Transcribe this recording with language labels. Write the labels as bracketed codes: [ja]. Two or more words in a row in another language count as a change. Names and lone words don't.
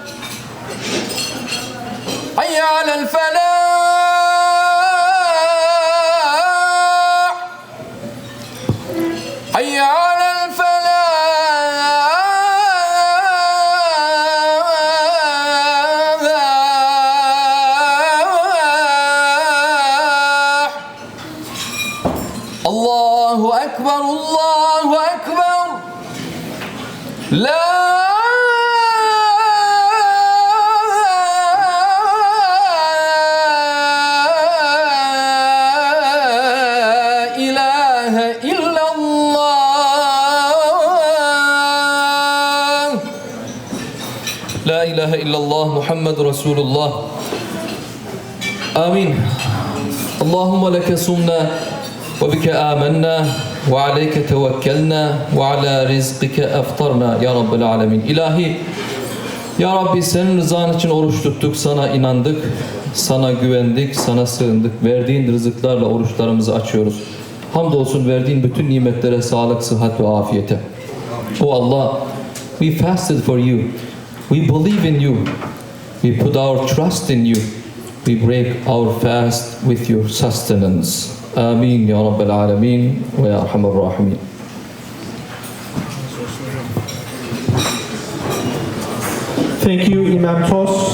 [ar] حي على الفلاح حي على الله أكبر، الله أكبر. لا إله إلا الله. لا إله إلا الله محمد رسول الله. آمين. اللهم لك صمنا وبك آمنا وعليك توكلنا وعلى رزقك أفطرنا يا رب العالمين. [tr] İlahi, Ya Rabbi senin rızan için oruç tuttuk, sana inandık, sana güvendik, sana sığındık. Verdiğin rızıklarla oruçlarımızı açıyoruz. Hamdolsun verdiğin bütün nimetlere sağlık, sıhhat ve afiyete. [en] O Allah, we fasted for you. We believe in you. We put our trust in you. We break our fast with your sustenance. [ar] آمين يا رب العالمين ويا أرحم الراحمين. [en] Thank you, Imam Tos.